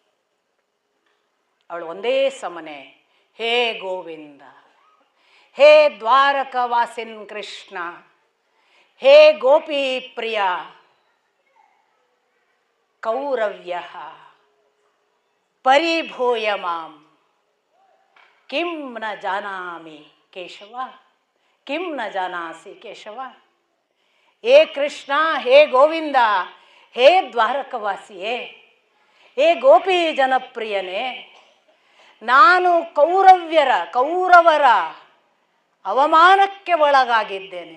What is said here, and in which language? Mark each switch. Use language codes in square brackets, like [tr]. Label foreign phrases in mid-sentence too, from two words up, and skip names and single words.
[kn] ಅವಳು ಒಂದೇ ಸಮನೆ [sa] ಹೇ ಗೋವಿಂದ, ಹೇ ದ್ವಾರಕವಾಸಿನ್ ಕೃಷ್ಣ, ಹೇ ಗೋಪಿ ಪ್ರಿಯ ಕೌರವ್ಯ ಪರಿಭೂಯ ಮಾಂ ಕಿಂ ನ ಜಾನಾಮಿ ಕೇಶವ, ಕಿಂ ನ ಜಾನಾಸಿ ಕೇಶವ. [kn] ಹೇ ಕೃಷ್ಣ, ಹೇ ಗೋವಿಂದ, ಹೇ ದ್ವಾರಕವಾಸಿಯೇ, ಹೇ ಗೋಪಿ ಜನಪ್ರಿಯನೇ, ನಾನು ಕೌರವರ ಅವಮಾನಕ್ಕೆ ಒಳಗಾಗಿದ್ದೇನೆ.